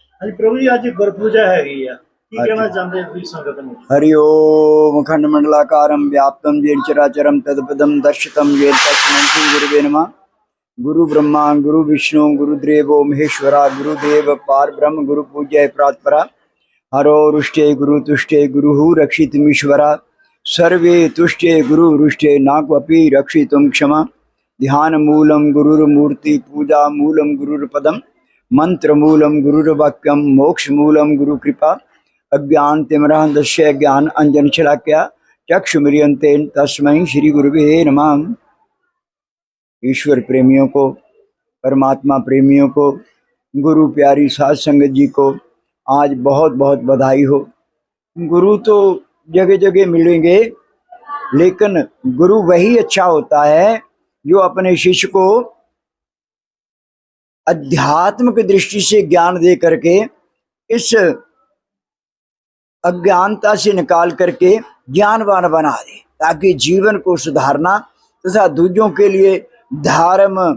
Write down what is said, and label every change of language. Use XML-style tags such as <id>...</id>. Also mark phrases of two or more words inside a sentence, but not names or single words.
<pa>ਹਾਂਜੀ ਪ੍ਰਭੂ ਜੀ, ਅੱਜ ਗੁਰਪੂਜਾ ਹੈਗੀ ਆ, ਕੀ हाँ ਕਹਿਣਾ जी। ਚਾਹੁੰਦੇ ਤੁਸੀਂ ਸੰਗਤ ਨੂੰ?</pa> <sa>हरि ओम अखंड मंडलाकारं व्याप्तं येन चराचरं तत्पदं दर्शितं येन तस्मै श्री गुरुवे नमः। गुरु ब्रह्मा गुरु विष्णु गुरुदेवो महेश्वरा गुरुदेव पार ब्रह्म गुरु पूज्य प्रातपरा हरो रुष्टे गुरु तुष्टे गुरु रक्षितमीश्वरा सर्वे तुष्टे गुरु रुष्टे नाक्वपि रक्षितुं क्षमा। ध्यान मूलं गुरुर्मूर्ति पूजा मूलं गुरुर्पदम मंत्र मूलं गुरुर्वाक्यम मोक्ष मूलं गुरु कृपा। अज्ञान तिमरांधस्य ज्ञान अंजन शलाक्या चक्षुमिलियन्तेन तस्मै श्री गुरुवे नमः।</sa> <hi>ईश्वर प्रेमियों को, परमात्मा प्रेमियों को, गुरु प्यारी साध संगत जी को आज बहुत बहुत बधाई हो। गुरु तो जगह जगह मिलेंगे, लेकिन गुरु वही अच्छा होता है जो अपने शिष्य को अध्यात्म की दृष्टि से ज्ञान दे करके इस अज्ञानता से निकाल करके ज्ञानवान बना दे, ताकि जीवन को सुधारना तथा दूसरों के लिए धर्म</hi>